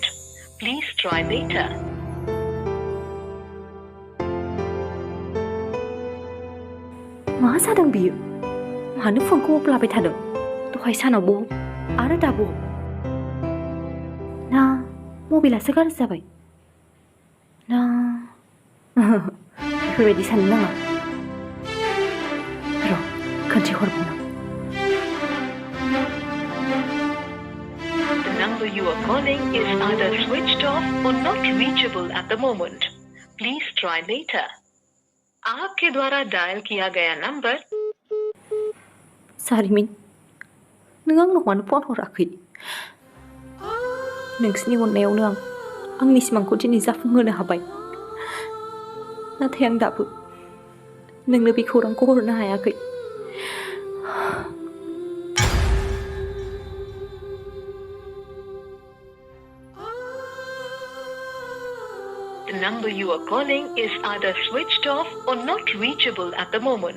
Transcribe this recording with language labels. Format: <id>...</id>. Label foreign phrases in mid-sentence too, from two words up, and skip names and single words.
<en>Please try later.</en> <brx>मा जादों बियो मानो फनखौ अफ लाबाय थादों दहाय सानावबो आरो दाबो ना मबाइलासो गाज्रि जाबाय ना बेफोरबायदि साननो नाङा र' खनसे हरबावनां</brx> <en>The number you are calling is either switched off or not reachable at the moment. Please try later.</en> <hi>आपके द्वारा डायल किया गया नंबर</hi> <brx>जारिमिन नों आंनाव मानो फन हराखै नोंसिनि अननायावनो आंनि सिमांखौ दिनै जाफुंहोनो हाबाय नाथाय आं दाबो नोंनो बे खौरांखौ हरनो हायाखै</brx> <en>The number you are calling is either switched off or not reachable at the moment.</en>